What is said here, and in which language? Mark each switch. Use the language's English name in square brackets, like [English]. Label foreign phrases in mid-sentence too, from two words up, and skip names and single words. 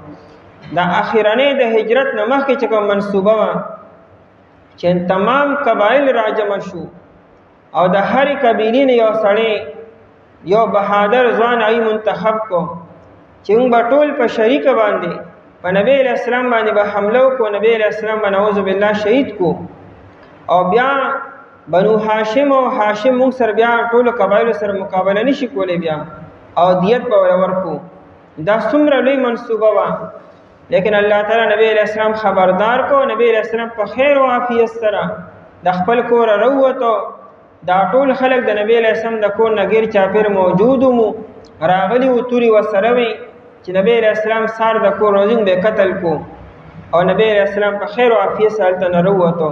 [Pashto] دا اخیرانه د هجرت نه مخکې چې کوم منصوبه وا چې تمام قبایل راجم شو او د هر قبیلې یو سړی یو بهادر ځوان ای منتخب کو چې موږ ټول په شریک باندې په نبی [Arabic] علیہ السلام [Pashto] باندې به حمله وکړو، نبی علیہ السلام باندې [Arabic] نعوذ بالله [Pashto] شهید کو او بیا بنو هاشم او هاشم موږ سره بیا ټول قبایل سره مقابله نشي کولای بیا او دیت به ورکو. دا څومره لوی منصوبه وا، لیکن الله تعالی نبی [Arabic] علیہ السلام [Pashto] خبردار کو. نبی [Arabic] علیہ السلام [Pashto] په خیر او عافیت سره د خپل کور وروته، دا ټول خلک د نبی [Arabic] علیہ السلام [Pashto] د کور نګیر چاپیر موجود مو راغلی و توري وسره وي چې نبی [Arabic] علیہ السلام [Pashto] سار د کور روزین به قتل کو او نبی علیہ السلام په خیر او عافیت سره تل وروته.